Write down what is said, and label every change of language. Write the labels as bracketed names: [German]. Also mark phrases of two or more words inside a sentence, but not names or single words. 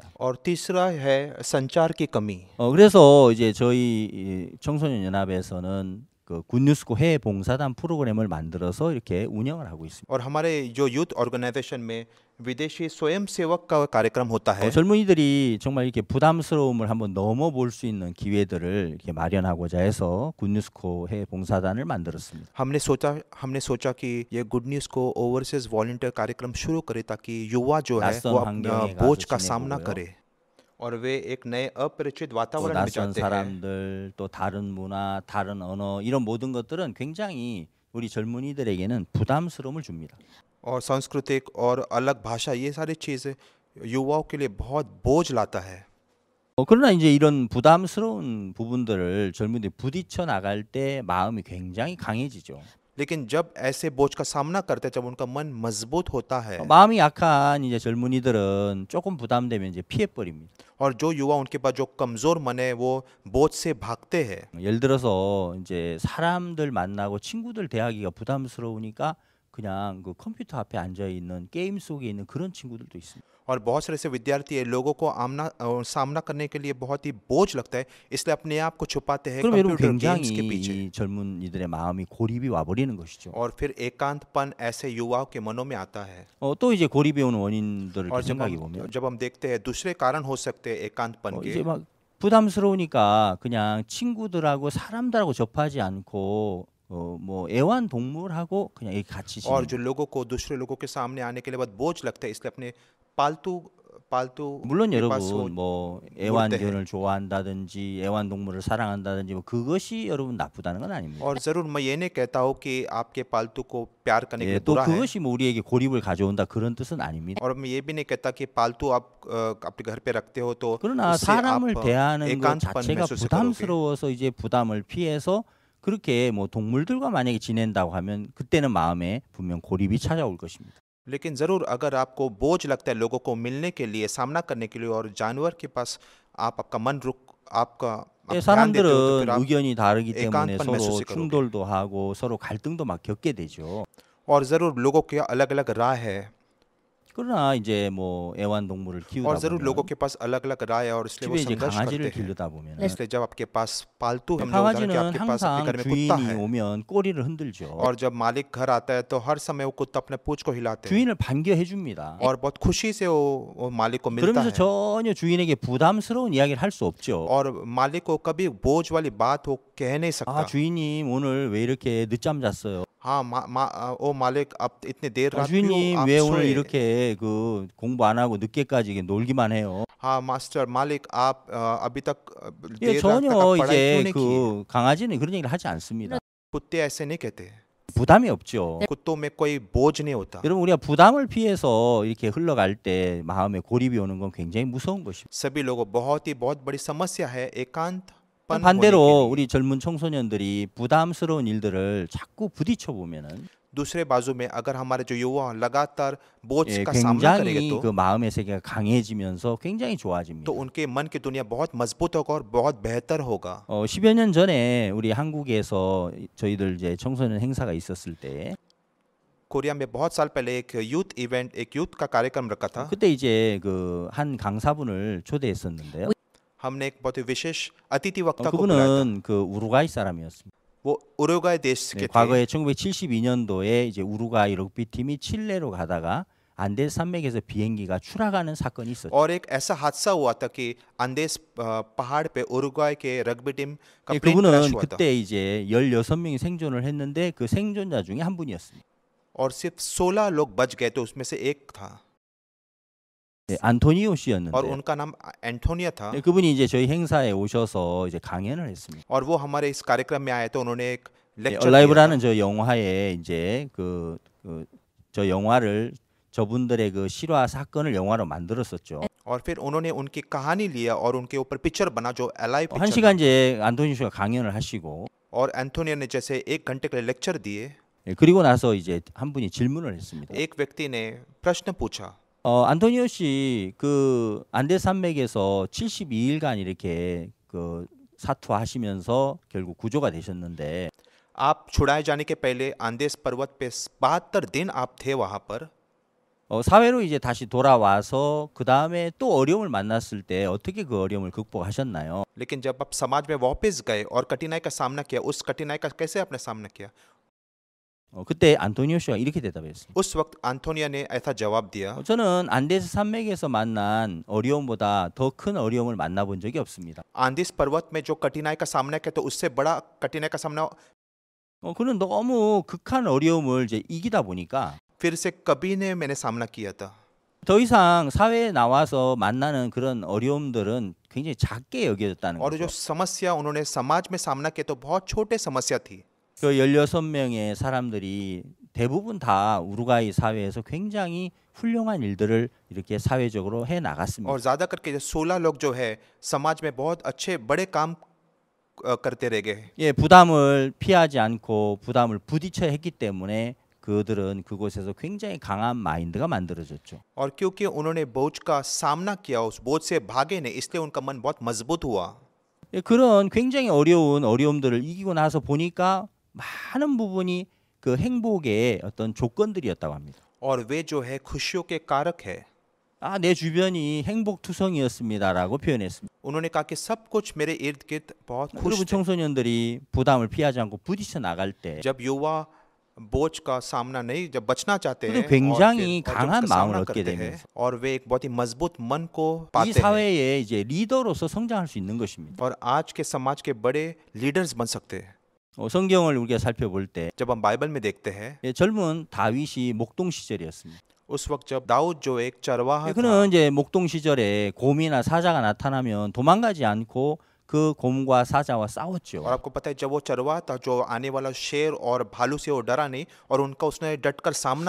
[Hindi] और तीसरा है संचार की कमी। [Korean] 그래서 이제 저희 이 청소년 연합에서는 그 굿뉴스코 해외 봉사단 프로그램을 만들어서 이렇게 운영을 하고 있습니다. [Hindi] और हमारे जो [English] youth organization [Hindi] में विदेशी स्वयं सेवक का कार्यक्रम होता है। [Korean] 젊은이들이 정말 이렇게 부담스러움을 한번 넘어볼 수 있는 기회들을 이렇게 마련하고자 해서 굿뉴스코 해외 봉사단을 만들었습니다. [Hindi] हमने सोचा कि ये गुड न्यूज़ को [English] overseas volunteer [Hindi] कार्यक्रम शुरू करे ताकि युवा जो है [Korean] 낯선 [Hindi] वो [Korean] 환경에 [Hindi] बोझ [Korean] 가서 [Hindi] का [Korean] 지내보고요. [Hindi] सामना करे और वे एक नए अपरिचित [Korean] 또 [Hindi] वातावरण में [Korean] 낯선 [Hindi] जाते हैं। [Korean] 사람들, 또 다른 문화, 다른 언어 이런 모든 것들은 굉장히 우리 젊은이들에게는 부담스러움을 줍니다. [Hindi] और सांस्कृतिक और अलग भाषा, ये सारी चीज़ें युवाओं के लिए बहुत बोझ लाता है। [Korean] 그러나 이제 이런 부담스러운 부분들을 젊은이들이 부딪혀 나갈 때 마음이 굉장히 강해지죠. [Hindi] लेकिन जब ऐसे बोझ का सामना करते हैं, जब उनका मन मजबूत होता है [Korean] 마음이 약한 이제 젊은이들은 조금 부담되면 이제 피해 버립니다. [Hindi] और जो युवा उनके पास जो कमज़ोर मन है वो बोझ से भागते हैं। [Korean] 예를 들어서 이제 사람들 만나고 친구들 대하기가 부담스러우니까 그냥 그 컴퓨터 앞에 앉아 있는 게임 속에 있는 그런 친구들도 있습니다. [Hindi] और बहुत सारे ऐसे विद्यार्थी है, लोगों को सामना करने के लिए बहुत ही बोझ लगता है, इसलिए अपने आप को छुपाते हैं [Korean] 그럼 여러분 [Hindi] कंप्यूटर [Korean] 굉장히 [Hindi] गेम्स के पीछे। [Korean] 이 젊은이들의 마음이 고립이 와버리는 것이죠. [Hindi] और फिर एकांतपन ऐसे युवाओं के मनों में आता है। [Korean] 또 이제 고립이 오는 원인들을 [Hindi] और [Korean] 생각해 보면 [Hindi] जब हम देखते हैं दूसरे कारण हो सकते हैं एकांतपन [Korean] 이제 [Hindi] के, [Korean] 막 부담스러우니까 그냥 친구들하고 사람들하고 접하지 않고 뭐 애완동물하고 그냥 이렇게 같이 [Hindi] और [Korean] 지내는 [Hindi] जो लोगों को दूसरे लोगों के सामने आने के लिए बहुत बोझ लगता है, इसलिए अपने पालतू [Korean] 물론 [Hindi] के पास [Korean] 여러분 뭐 물때 애완견을 좋아한다든지 애완동물을 사랑한다든지 뭐 그것이 여러분 나쁘다는 건 아닙니다. [Hindi] और जरूर मैं ये नहीं कहता हूँ कि आपके पालतू को प्यार करने के [Korean] 예, [Hindi] लिए [Korean] 또 [Hindi] बुरा है, [Korean] 그것이 뭐 우리에게 고립을 가져온다 그런 뜻은 아닙니다. [Hindi] और मैं ये भी नहीं कहता कि पालतू आप अपने घर पे रखते हो तो [Korean] 그러나 [Hindi] उससे [Korean] 사람을 [Hindi] आप [Korean] 대하는 것 [Hindi] एकांतपन [Korean] 자체가 [Hindi] महसूस करोगे। [Korean] 부담스러워서 이제 부담을 피해서 그렇게 뭐 동물들과 만약에 지낸다고 하면 그때는 마음에 분명 고립이 찾아올 것입니다. [Hindi] लेकिन ज़रूर अगर आपको बोझ लगता है लोगों को मिलने के लिए, सामना करने के लिए, और जानवर के पास आपका मन रुक आपका आप [Korean] 예, [Hindi] ध्यान देते हो तो [Korean] 사람들은 [Hindi] फिर आप [Korean] 의견이 다르기 때문에 [Hindi] एकांतपन [Korean] 서로 [Hindi] महसूस करोगे। [Korean] 충돌도 하고 서로 갈등도 막 겪게 되죠. [Hindi] और ज़रूर लोगों की अलग अलग राय है, [Korean] 그러나 이제 뭐 애완동물을 키우다 [Hindi] और ज़रूर लोगों [Korean] 보면 [Hindi] के पास अलग अलग राय है और इसलिए वो [Korean] 집에 이제 [Hindi] संघर्ष [Korean] 강아지를 [Hindi] करते हैं। [Korean] 기르다 보면 [Hindi] इसलिए जब आपके पास पालतू है, मतलब उदाहरण कि [Korean] 강아지는 [Hindi] आपके पास आपके [Korean] 항상 [Hindi] घर में कुत्ता [Korean] 주인이 [Hindi] है, [Korean] 오면 꼬리를 흔들죠. [Hindi] और जब मालिक घर आता है तो हर समय वो कुत्ता अपने पूंछ को हिलाते हैं [Korean] 주인을 반겨해 줍니다. [Hindi] और बहुत खुशी से वो मालिक को मिलता [Korean] 그러면서 [Hindi] है, [Korean] 전혀 주인에게 부담스러운 이야기를 할 수 없죠. [Hindi] और मालिक को कभी बोझ वाली बात वो कह नहीं सकता। [Korean] 아, 주인님 오늘 왜 이렇게 늦잠 잤어요? [Hindi] हाँ ओ मालिक आप इतने देर रात क्यों [Korean] 주인님 [Hindi] आप [Korean] 왜 오늘 [Hindi] सोए? [Korean] 이렇게 그 공부 안 하고 늦게까지 이렇게 놀기만 해요? [Hindi] हाँ मास्टर मालिक आप अभी तक [Korean] 예, [Hindi] देर रात तक [Korean] 전혀 [Hindi] आप पढ़ाई क्यों [Korean] 이제 [Hindi] नहीं की? [Korean] 그 강아지는 그런 얘기를 하지 않습니다. [Hindi] कुत्ते ऐसे नहीं कहते, [Korean] 부담이 없죠. [Hindi] कुत्तों में कोई बोझ नहीं होता। [Korean] 여러분 우리가 부담을 피해서 이렇게 흘러갈 때 마음에 고립이 오는 건 굉장히 무서운 것입니다. [Hindi] सभी लोगों बहुत बड़ी समस्या है एकांतपन होने के [Korean] 반대로 [Hindi] लिए। [Korean] 우리 젊은 청소년들이 부담스러운 일들을 자꾸 부딪혀 보면은 [Hindi] दूसरे बाजू में अगर हमारे जो युवा लगातार बोझ [Korean] 예, [Hindi] का सामना करेंगे [Korean] 굉장히 그 마음의 세계가 강해지면서 굉장히 좋아집니다. [Hindi] तो उनके मन की दुनिया बहुत मजबूत होगा और बहुत बेहतर होगा। [Korean] 10여 년 전에 우리 한국에서 저희들 이제 청소년 행사가 있었을 때 [Hindi] कोरिया में बहुत साल पहले एक यूथ का कार्यक्रम रखा था। [Korean] 그때 이제 그 한 강사분을 초대했었는데요. [Hindi] हमने एक बहुत ही विशेष अतिथि वक्ता को बुलाया था। [Korean] 그분은 그 우루과이 사람이었습니다. [Hindi] वो उरुग्वाय देश [Korean] 네, [Hindi] के थे। [Korean] 과거에 1972년도에 이제 우루과이 럭비 팀이 칠레로 가다가 안데스 산맥에서 비행기가 추락하는 사건이 있었죠. [Hindi] और एक ऐसा हादसा हुआ था कि अंदेस पहाड़ पे उरुग्वाय के रग्बी टीम का [Korean] 예, [English] plane crash [Korean] 그분은 [Hindi] हुआ था [Korean] 그때 이제 16명이 생존을 했는데 그 생존자 중에 한 분이었습니다. [Hindi] और सिर्फ 16 लोग बच गए तो उसमें से एक था [Korean] 예, 안토니오 [Hindi] और [Korean] 씨였는데 [Hindi] उनका नाम एंटोनिया था [Korean] 예, 그분이 이제 저희 행사에 오셔서 이제 강연을 했습니다. [Hindi] और वो हमारे इस कार्यक्रम में आए तो उन्होंने एक [Korean] 예, [Hindi] लेक्चर दिया था [Korean] 얼라이브라는 저 영화에 이제 저 영화를 저분들의 그 실화 사건을 영화로 만들었었죠. [Hindi] और फिर उन्होंने उनकी कहानी लिया और उनके ऊपर पिक्चर बना जो एलाइव [Korean] 한 [Hindi] पिक्चर [Korean] 시간 이제 안토니오 씨가 강연을 하시고 [Hindi] और एंटोनिया ने जैसे 1 घंटे के लिए लेक्चर दिए [Korean] 예, 그리고 나서 이제 한 분이 질문을 했습니다. [Hindi] एक व्यक्ति ने प्रश्न पूछा [Korean] 안토니오 씨 그 안데 산맥에서 72일간 이렇게 그 사투하시면서 결국 구조가 되셨는데 [Hindi] आप छुड़ाए जाने के पहले आंदेस पर्वत पे 72 दिन आप थे वहां पर [Korean] 사회로 이제 다시 돌아와서 그 다음에 또 어려움을 만났을 때 어떻게 그 어려움을 극복하셨나요? [Hindi] लेकिन जब आप समाज में वापस गए और कठिनाई का सामना किया उस कठिनाई का कैसे आपने सामना किया [Korean] 그때 안토니오 씨가 이렇게 대답했습니다. [Hindi] उस वक्त एंटोनिया ने ऐसा जवाब दिया [Korean] 저는 안데스 산맥에서 만난 어려움보다 더 큰 어려움을 만나본 적이 없습니다. [Hindi] आंदेस पर्वत में जो कठिनाई का सामना किया तो उससे बड़ा कठिनाई का सामना [Korean] 그는 너무 극한 어려움을 이제 이기다 보니까 [Hindi] फिर से कभी ने मैंने सामना किया था [Korean] 더 이상 사회에 나와서 만나는 그런 어려움들은 굉장히 작게 여겨졌다는 [Hindi] और जो [Korean] 거죠. [Hindi] समस्या उन्होंने समाज में सामना किया तो बहुत छोटे समस्या थी [Korean] 그 16명의 사람들이 대부분 다 우루과이 사회에서 굉장히 훌륭한 일들을 이렇게 사회적으로 해 나갔습니다. [Hindi] और ज्यादा करके जो 16 लोग जो है समाज में बहुत अच्छे बड़े काम करते रह गए [Korean] 예, 부담을 피하지 않고 부담을 부딪혀 했기 때문에 그들은 그곳에서 굉장히 강한 마인드가 만들어졌죠. [Hindi] और क्योंकि उन्होंने बोझ का सामना किया उस बोझ से भागे नहीं इसलिए उनका मन बहुत मजबूत हुआ [Korean] 예, 그런 굉장히 어려운 어려움들을 이기고 나서 보니까 많은 부분이 그 행복의 어떤 조건들이었다고 합니다. [Hindi] और वे जो है खुशियों के कारक है [Korean] 내 주변이 행복투성이었습니다라고 표현했습니다. [Hindi] उन्होंने कहा कि सब कुछ मेरे इर्द गिर्द बहुत खुश [Korean] 그리고 [Hindi] थे [Korean] 청소년들이 부담을 피하지 않고 부딪혀 나갈 때 [Hindi] जब युवा बोझ का सामना नहीं जब बचना चाहते हैं [Korean] 그리고 굉장히 [Hindi] और जब [Korean] 강한 [Hindi] उसका [Korean] 마음을 [Hindi] सामना [Korean] 얻게 [Hindi] करते हैं [Korean] 되면서 [Hindi] और वे एक बहुत ही मजबूत मन को [Korean] 이 [Hindi] पाते हैं [Korean] 사회에 이제 리더로서 성장할 수 있는 것입니다. [Hindi] और आज के समाज के बड़े लीडर्स बन सकते हैं [Korean] 성경을 우리가 살펴볼 때 [Hindi] जब हम बाइबल में देखते हैं [Korean] 젊은 다윗이 목동 시절이었습니다. [Hindi] उस वक्त जब दाऊद जो एक चरवाहा था [Korean] 그는 이제 목동 시절에 곰이나 사자가 나타나면 도망가지 않고 그 곰과 사자와 싸웠죠. [Hindi] और आपको पता है जब वो चरवाहा था जो आने वाला शेर और भालू से वो डरा नहीं और उनका उसने डटकर सामना